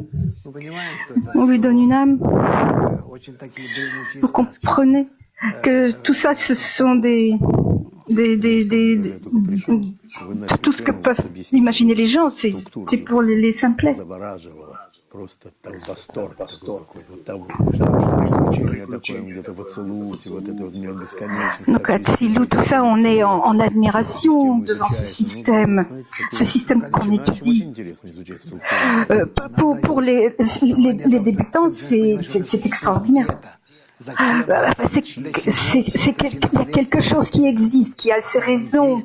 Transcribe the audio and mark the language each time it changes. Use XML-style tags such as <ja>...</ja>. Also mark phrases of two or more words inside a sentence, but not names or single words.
<fr>On lui donne une âme. Vous comprenez que tout ça, ce sont tout ce que peuvent imaginer les gens, c'est pour les simplets.</fr> <ru>просто там восторг такой какой-то, там приключение такое где-то в Ацелуте, вот это вот мир бесконечности.</ru> <fr>Donc Atsilut, tout ça, on est en admiration devant ce système qu'on étudie. Pour les débutants, c'est extraordinaire. Il y a quelque chose qui existe, qui a ses raisons.</fr>